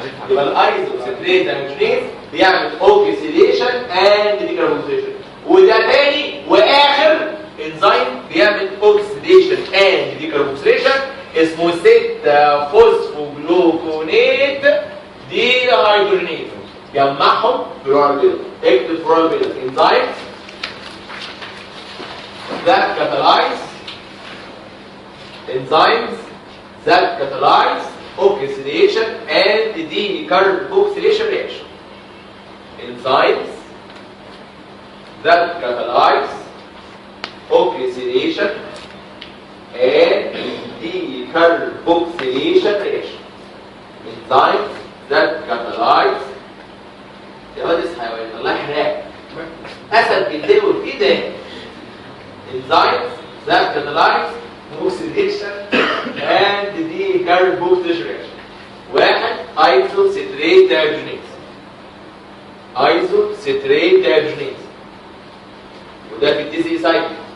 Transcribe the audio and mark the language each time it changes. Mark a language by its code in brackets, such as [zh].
[ar] يبقى الايزوسيتريت ديهايدروجينيز بيعمل [en] oxidation and decarboxylation, [ar] وده تاني واخر انزيم بيعمل اوكسيديشن اند ديكربوكسيليشن اسمه 6 فوسفوجلوكونات دي هيدروجينيز. جمعهم بالوربيل، اكتب بالوربيل انزيم [en] that catalyze enzymes that catalyze oxidation and decarboxylation reaction. Enzymes that catalyze oxidation and decarboxylation reaction. Enzymes that catalyze [ar] يا واد اصحى يا واد الله يحرقك اسد بيتدور في ايه ده؟ [en] Enzymes that catalyze oxidation and decarboxylation reaction. [ar] واحد ايزوسيتريت ديهيدروجينيز. ايزوسيتريت ديهيدروجينيز وده في الدي سي سايكل.